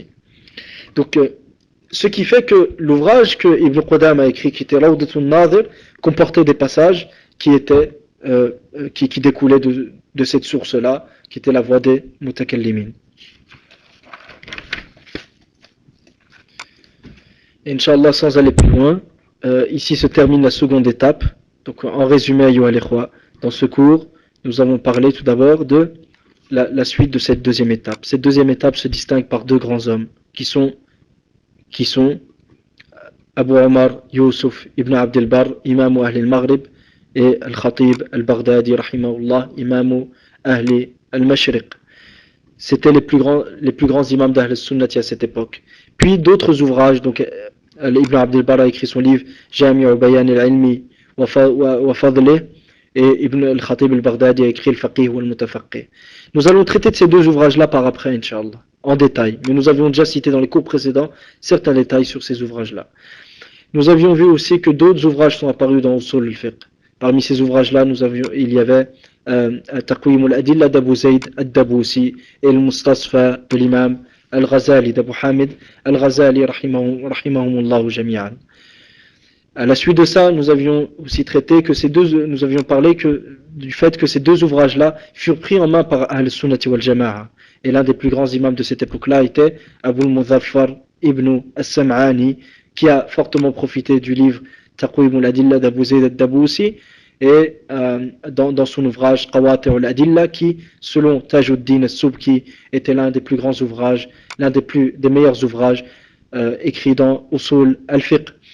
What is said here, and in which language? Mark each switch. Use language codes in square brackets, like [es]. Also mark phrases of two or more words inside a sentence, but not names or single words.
[fr] Donc ce qui fait que l'ouvrage que Ibn Qudama a écrit, qui était Rawdatun Nadir, comportait des passages qui découlaient de cette source-là, qui était la voix des mutakallimin. Inch'Allah, sans aller plus loin, ici se termine la seconde étape. Donc en résumé, [ar] أيها الإخوة, [fr] dans ce cours, nous avons parlé tout d'abord de la suite de cette deuxième étape. Cette deuxième étape se distingue par deux grands hommes, qui sont Abu Omar Yusuf ibn Abd al-Barr, imam [ar] أهل المغرب, [fr] et Al-Khatib al-Baghdadi, rahimahullah, imam [ar] أهل المشرق. [fr] C'était les plus grands imams d' [ar] أهل السنة [fr] à cette époque. Puis d'autres ouvrages, donc Ibn Abd al-Barr a écrit son livre Jami'u Bayan al-Ilmi wa Fadlih, et Ibn al-Khatib al-Baghdadi a écrit Al-Faqih wa al-Mutafaqih. Nous allons traiter de ces deux ouvrages-là par après, Inch'Allah, en détail. Mais nous avions déjà cité dans les cours précédents certains détails sur ces ouvrages-là. Nous avions vu aussi que d'autres ouvrages sont apparus dans [ar] أصول الفقه. [fr] Parmi ces ouvrages-là, il y avait Taqwim al-Adilla d'Abu Zayd al-Dabusi et Al-Mustasfa de l'imam Al-Ghazali d'Abu Hamid Al-Ghazali [ar] رحمهم الله جميعا. [fr] À la suite de ça, nous avions aussi traité que nous avions parlé du fait que ces deux ouvrages-là furent pris en main par [ar] أهل السنة والجماعة. [fr] Et l'un des plus grands imams de cette époque-là était Abu al-Muzaffar ibn as-Sam'ani, qui a fortement profité du livre Taqwim al-Adilla d'Abu Zayd al-Dabusi et dans son ouvrage Qawati' al-Adilla, qui, selon Tajuddin al-Subki, était l'un des plus grands ouvrages, l'un des meilleurs ouvrages écrits dans [ar] أصول الفقه.